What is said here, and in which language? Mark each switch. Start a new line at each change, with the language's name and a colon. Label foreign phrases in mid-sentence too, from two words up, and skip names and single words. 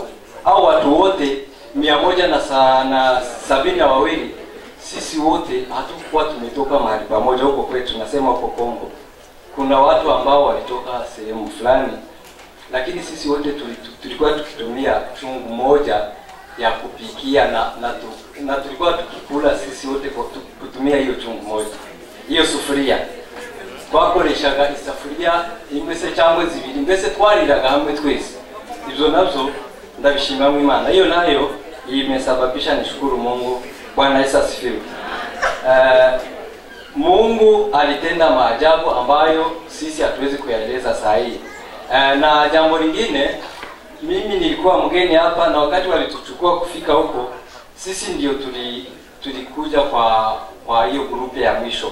Swahili: Hao watu wote 172 sisi wote hatukuwa tumetoka mahali pamoja huko kwetu, tunasema huko Kongo. Kuna watu ambao walitoka sehemu fulani, lakini sisi wote tulikuwa tukitumia chungu moja ya kupikia na tulikuwa tukikula sisi wote kwa kutumia hiyo chungu moja. Hiyo sufuria
Kinyarwanda: twakoreshaga isafuria imese cyangwa zibiri, mbese twariraga hamwe twese. Ibyo nabyo ndabishimira mu Imana.
Swahili: Hiyo nayo imesababisha nishukuru Mungu. Bwana Yesu asifiwe. Mungu alitenda maajabu ambayo sisi hatuwezi kuyaeleza saa hii. Na jambo lingine, mimi nilikuwa mgeni hapa, na wakati walituchukua kufika huko, sisi ndio tulikuja kwa hiyo grupu ya mwisho.